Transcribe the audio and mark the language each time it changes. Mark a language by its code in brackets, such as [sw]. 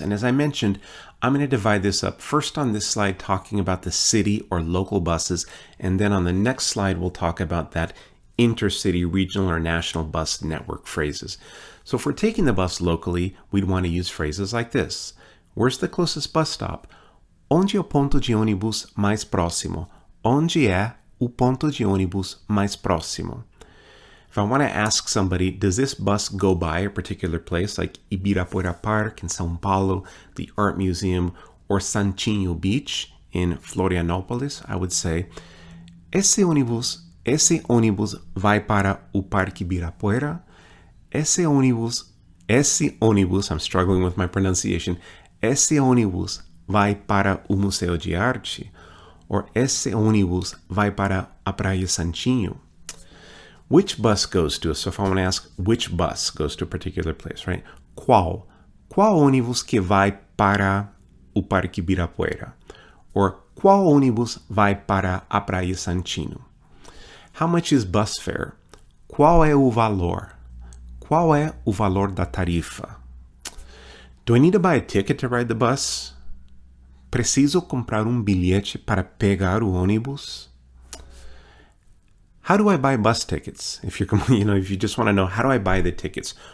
[en] And as I mentioned, I'm going to divide this up first on this slide talking about the city or local buses, and then on the next slide we'll talk about that intercity, regional, or national bus network phrases. So if we're taking the bus locally, we'd want to use phrases like this. Where's the closest bus stop? [pt] Onde é o ponto de ônibus mais próximo? Onde é o ponto de ônibus mais próximo? [en] If I want to ask somebody, does this bus go by a particular place, like Ibirapuera Park in São Paulo, the Art Museum, or Santinho Beach in Florianópolis, I would say, [pt] esse ônibus vai para o Parque Ibirapuera. Esse ônibus, [en] I'm struggling with my pronunciation. Esse ônibus vai para o Museu de Arte, or esse ônibus vai para a Praia Santinho. Which bus goes to? So if I want to ask which bus goes to a particular place, right? [pt] Qual ônibus que vai para o Parque Ibirapuera? Or qual ônibus vai para a Praia Santinho? [en] How much is bus fare? [pt] Qual é o valor? Qual é o valor da tarifa? [en] Do I need to buy a ticket to ride the bus? [pt] Preciso comprar bilhete para pegar o ônibus? [en] How do I buy bus tickets? If you just want to know, how do I buy the tickets?